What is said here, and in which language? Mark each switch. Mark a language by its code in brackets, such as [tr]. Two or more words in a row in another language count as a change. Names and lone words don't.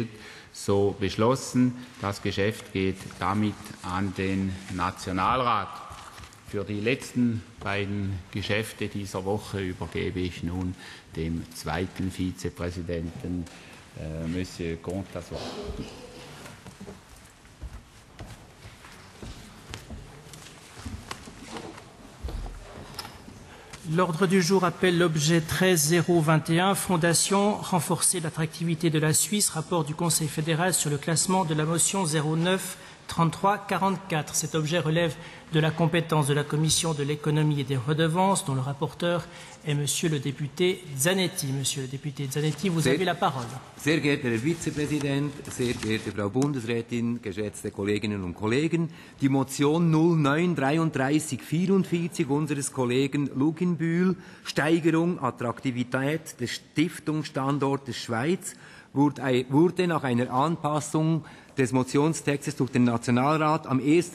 [de] So beschlossen. Das Geschäft geht damit an den Nationalrat. Für die letzten beiden Geschäfte dieser Woche übergebe ich nun dem zweiten Vizepräsidenten, Monsieur Comte, das Wort. [fr] L'ordre du jour appelle l'objet 13.021, Fondation, renforcer l'attractivité de la Suisse, rapport du Conseil fédéral sur le classement de la motion 09-33-44. Cet objet relève de la compétence de la Commission de l'économie et des redevances, dont le rapporteur est Monsieur le député Zanetti. Monsieur le député Zanetti, vous avez la parole. [de] Sehr geehrter Herr Vizepräsident, sehr geehrte Frau Bundesrätin, geschätzte Kolleginnen und Kollegen, die Motion 09-33-44 unseres Kollegen Luginbühl, Steigerung Attraktivität des Stiftungsstandortes Schweiz, wurde nach einer Anpassung des Motionstextes durch den Nationalrat am 1.